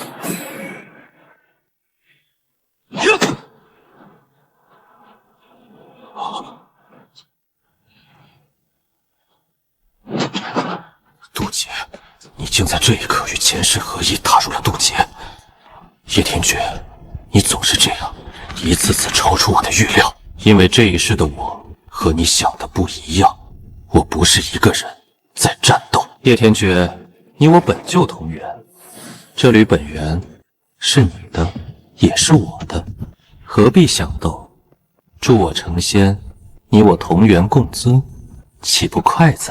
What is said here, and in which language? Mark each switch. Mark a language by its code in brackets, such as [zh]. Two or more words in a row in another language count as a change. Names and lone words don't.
[zh] 渡劫，你竟在這一刻與前世合一，踏入了渡劫。葉天訣，你總是這樣，一次次超出我的預料。因為這一世的我和你想的不一樣，我不是一個人在戰鬥。葉天訣，你我本就同源，這縷本源是你的，也是我的，何必想鬥？助我成仙，你我同源共尊，豈不快哉？